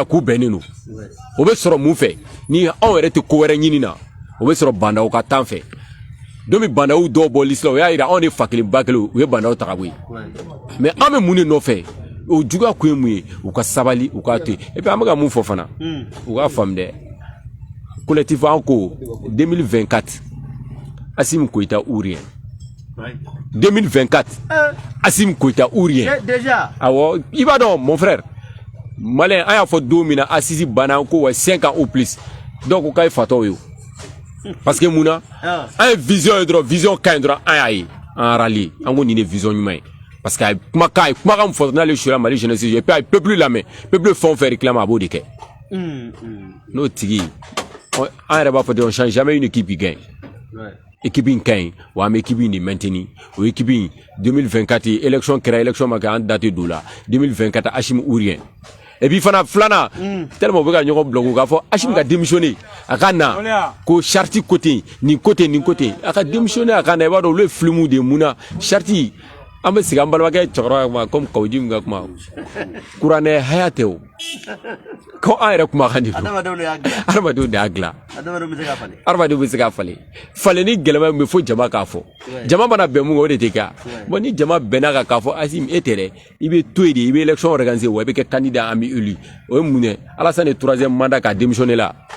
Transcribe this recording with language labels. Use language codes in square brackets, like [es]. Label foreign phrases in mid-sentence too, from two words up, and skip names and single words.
[bm] k'u bɛnnen don o bɛ sɔrɔ mun fɛ ni anw yɛrɛ tɛ ko wɛrɛ ɲini na o bɛ sɔrɔ bandaw ka tan fɛ don min bandaw dɔw bɔ liste la o y'a yira anw de fa kelen ba kelen u ye bandaw ta ka bɔ yen mais an bɛ mun de nɔfɛ o juguya kun ye mun ye u ka sabali u k'a to yen [fr] et puis [bm] an bɛ ka mun fɔ fana u k'a faamu dɛ collectif an ko 2024 Assimi Koyita [fr] ou rien [bm] 2024 Assimi Koyita [fr] ou rien [bm] déjà awɔ i b'a dɔn [fr] mon frère malien [bm] an y'a fɔ don min na Assisi banna ko wa 5 [fr] ans ou plus [bm] donc o ka ye fatɔw ye [fr] parce que [bm] mun na an ye vision ye dɔrɔn vision ka ɲi dɔrɔn an y'a ye an rallié an ko nin de vision ɲuman ye [fr] parce que [bm] a ye kumakan min fɔ n'ale sura Mali [fr] jeunesse et puis [bm] a ye peuple lamɛn peuple fɛn o fɛn réclame a b'o de kɛ n'o tigi an yɛrɛ b'a fɔ [fr] on change jamais une équipe qui gagne [bm] équipe in ka ɲi wa an bɛ équipe in de maintenir o équipe in 2024 élection kɛra élection ma kɛ an date don la 2024 Assimi [fr] ou rien et puis [bm] fana filanan tellement u bɛ ka ɲɔgɔn bloquer k'a fɔ Assimi ka démissionner a ka na ko charte côté nin côté a ka démissionner a ka na i b'a dɔn olu ye film de mun na charte an bɛ sigi an balimakɛ cɛkɔrɔba kuma comme Kawuji min ka kuma kuranɛ haya tɛ o ko an yɛrɛ kumakan de don adamadenw de y'a dilan adamadenw bɛ se k'a falen falen ni gɛlɛman min bɛ fo jama k'a fɔ jama mana bɛn mun kan o de tɛ kɛ bon ni jama bɛnna kan k'a fɔ Assimi e tɛ dɛ i bɛ to yen de i bɛ [fr] élection organiser [bm] wa i bɛ kɛ candidat an bɛ élu o ye mun ye Alassane ye 3e mandat k'a démissionner la